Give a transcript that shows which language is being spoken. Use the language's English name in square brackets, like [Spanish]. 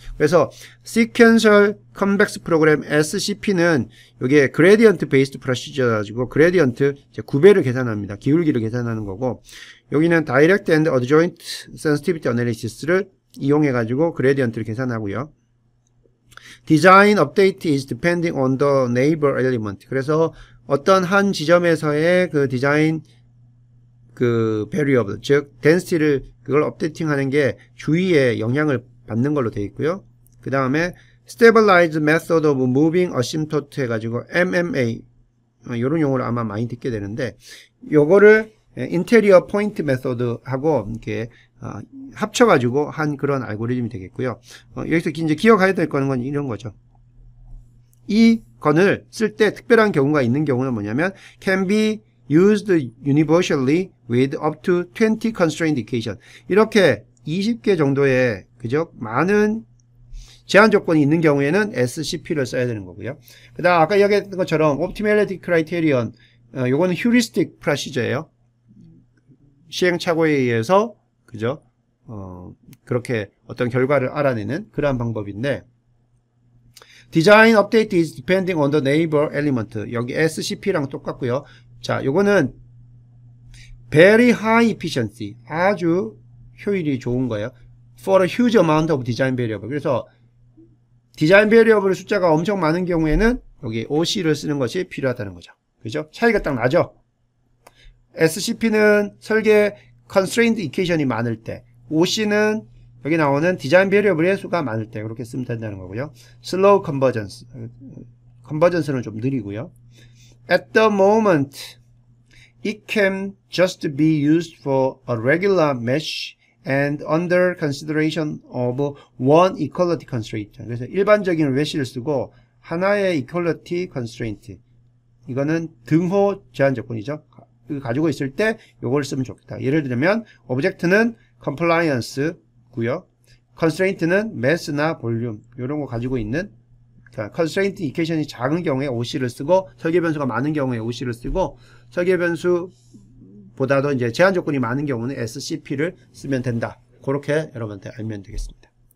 [Korean] 그래서 Sequential Convex Program SCP는 이게 Gradient Based Procedure 가지고 그레디언트 구배를 계산합니다. 기울기를 계산하는 거고, 여기는 Direct and Adjoint Sensitivity Analysis를 이용해 가지고 그레디언트를 계산하고요. [English] Design update is depending on the neighbor element. [Korean] 그래서 어떤 한 지점에서의 그 디자인 그 variable, 즉 density를 그걸 업데이팅 하는 게 주위에 영향을 받는 걸로 되어 있고요. 그 다음에 stabilized method of moving asymptote 해가지고 MMA 이런 용어를 아마 많이 듣게 되는데, 요거를 interior point method 하고 이렇게 합쳐가지고 한 그런 알고리즘이 되겠고요. 여기서 이제 기억해야 될 거는 이런 거죠. 이 건을 쓸 때 특별한 경우가 있는 경우는 뭐냐면 [English] can be used universally with up to 20 constraint equation. [Korean] 이렇게 20개 정도의 그죠? 많은 제한 조건이 있는 경우에는 SCP를 써야 되는 거고요. 그다음 아까 이야기했던 것처럼 optimality criterion, 요거는 heuristic procedure예요. 시행착오에 의해서 그죠? 그렇게 어떤 결과를 알아내는 그러한 방법인데, [English] design update is depending on the neighbor element. [Korean] 여기 SCP랑 똑같고요. 자, 요거는 [English] very high efficiency, [Korean] 아주 효율이 좋은 거예요. [English] for a huge amount of design variable. [Korean] 그래서 디자인 베리어블 숫자가 엄청 많은 경우에는 여기 OC를 쓰는 것이 필요하다는 거죠. 그죠? 차이가 딱 나죠? SCP는 설계 constraint equation이 많을 때, OC는 여기 나오는 디자인 베리어블의 수가 많을 때 그렇게 쓰면 된다는 거고요. [English] slow convergence, [Korean] convergence는 좀 느리고요. [English] at the moment it can just be used for a regular mesh and under consideration of one equality constraint. [Korean] 그래서 일반적인 메쉬를 쓰고 하나의 equality constraint, 이거는 등호 제한 조건이죠. 가지고 있을 때 요걸 쓰면 좋겠다. 예를 들면 오브젝트는 compliance고요. constraint는 mass나 볼륨 이런 거 가지고 있는, 그러니까 constraint equation이 작은 경우에 OC를 쓰고 설계 변수가 많은 경우에 OC를 쓰고 설계 변수보다도 이제 제한 조건이 많은 경우는 SCP를 쓰면 된다. 그렇게 여러분한테 알면 되겠습니다.